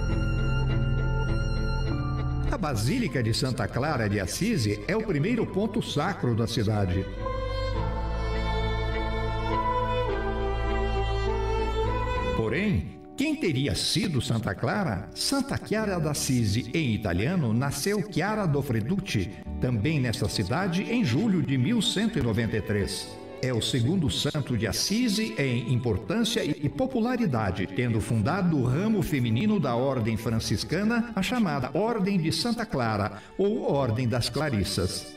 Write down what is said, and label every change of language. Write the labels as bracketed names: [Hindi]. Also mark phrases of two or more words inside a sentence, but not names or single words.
[Portuguese] A Basílica de Santa Clara de Assisi é o primeiro ponto sacro da cidade. Porém, quem teria sido Santa Clara? Santa Chiara d'Assisi, em italiano, nasceu Chiara do Freducci, também nesta cidade, em julho de 1193. É o segundo santo de Assisi em importância e popularidade, tendo fundado o ramo feminino da Ordem Franciscana, a chamada Ordem de Santa Clara, ou Ordem das Clarissas.